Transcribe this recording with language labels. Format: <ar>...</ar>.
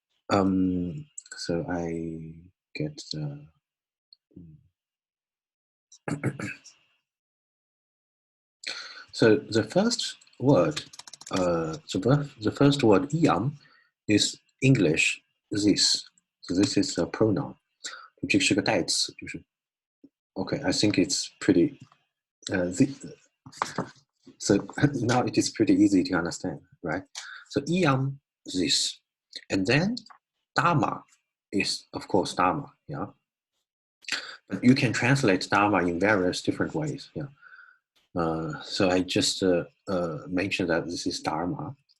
<en>So I get the so the first word, the first word "iam" is English this. So this is a pronoun.</en> <zh>这是个代词，就是 okay.</zh> <en>I think it's pretty. So now it is pretty easy to understand, right? So "iam" this, and then Dharma is of course Dharma, yeah. But you can translate Dharma in various different ways, yeah. So I just mentioned that this is Dharma.</en>